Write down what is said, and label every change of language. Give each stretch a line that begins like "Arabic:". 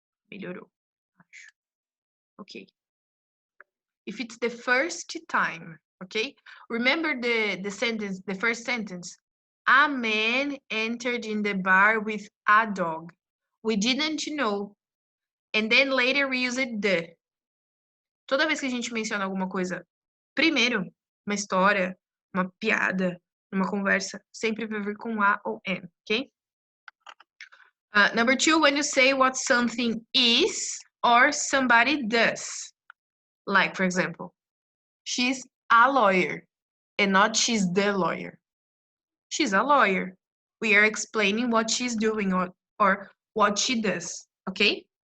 Portuguese: Melhorou, acho.
English: Okay. If it's the first time, okay? Remember the sentence, the first sentence. A man entered in the bar with a dog. We didn't know. And then later we use it the.
Portuguese: Toda vez que a gente menciona alguma coisa, primeiro, uma história, uma piada, uma conversa, sempre vai vir com a ou n, okay?
English: Number 2, when you say what something is or somebody does. Like, for example, she's a lawyer and not she's the lawyer. She's a lawyer. We are explaining what she's doing or what she does, okay?